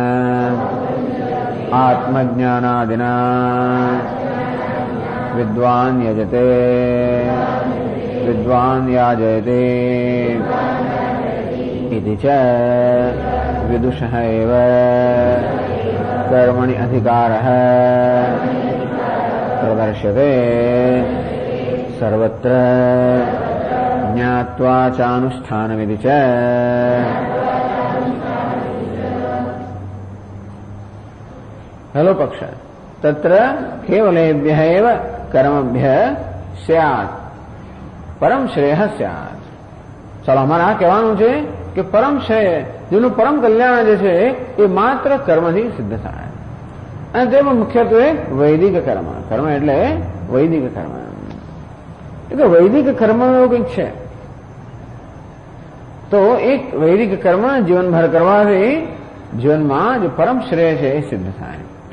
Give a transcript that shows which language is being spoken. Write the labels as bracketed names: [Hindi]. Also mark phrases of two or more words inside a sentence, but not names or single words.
[Sanskrit] आत्मज्ञानादिना विद्वान् यजते विद्वान् याजयते इति च विदुषः एव कर्मणि अधिकारः प्रदर्श्यते सर्वत्र ज्ञात्वा चानुष्ठानमिति च। हेलो पक्ष तत्र केवलेभ्यः एव कर्मभ्यः स्यात् परम श्रेयः स्यात्। [Gujarati] ચાલો અમારે આ કહેવાનું છે કે પરમ શ્રેય જેનું પરમ કલ્યાણ જે છે એ માત્ર કર્મથી સિદ્ધ થાય અને તેમાં મુખ્યત્વે વૈદિક કર્મ કર્મ એટલે વૈદિક કર્મ એટલે વૈદિક કર્મ એવું કંઈક છે તો એક વૈદિક કર્મ જીવનભર કરવાથી જીવનમાં જે પરમ શ્રેય છે એ સિદ્ધ થાય.